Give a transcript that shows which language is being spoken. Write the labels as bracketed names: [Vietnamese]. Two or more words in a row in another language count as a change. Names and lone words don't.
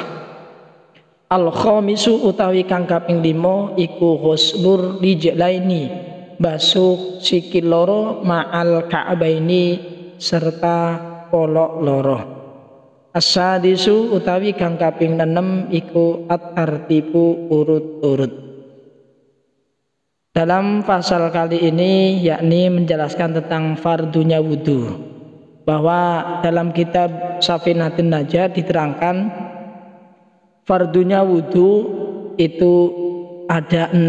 [Arabic] الخامس [Javanese] utawi kang kaping 5 iku [Arabic] غسل الرجلين [Javanese] basuh sikil loro [Arabic] مع الكعبين [Javanese] serta polok loro. As-sadisu utawi kang kaping 6 iku at-tartibu urut-urut. [Indonesian] Dalam pasal kali ini yakni menjelaskan tentang fardunya wudu, bahwa dalam kitab Safinatun Najah diterangkan fardunya wudu itu ada 6.